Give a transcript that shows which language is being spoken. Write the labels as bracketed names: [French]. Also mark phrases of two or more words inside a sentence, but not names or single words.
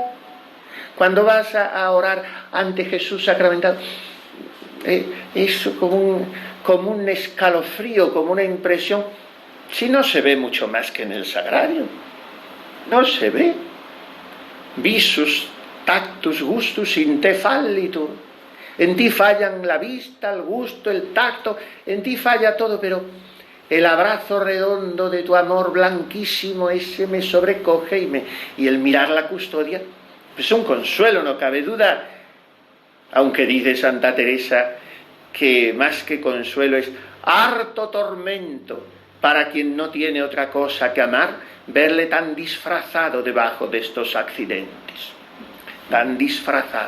[Spanish] Cuando vas a orar ante Jesús sacramentado, es como un escalofrío, como una impresión, si no se ve mucho más que en el sagrario, no se ve. [Latin] Visus, tactus, gustus, in te fallitur. [Spanish] En ti fallan la vista, el gusto, el tacto, en ti falla todo, pero el abrazo redondo de tu amor blanquísimo, ese me sobrecoge y el mirar la custodia, pues es un consuelo, no cabe duda. Aunque dice Santa Teresa que más que consuelo es harto tormento para quien no tiene otra cosa que amar, verle tan disfrazado debajo de estos accidentes, tan disfrazado.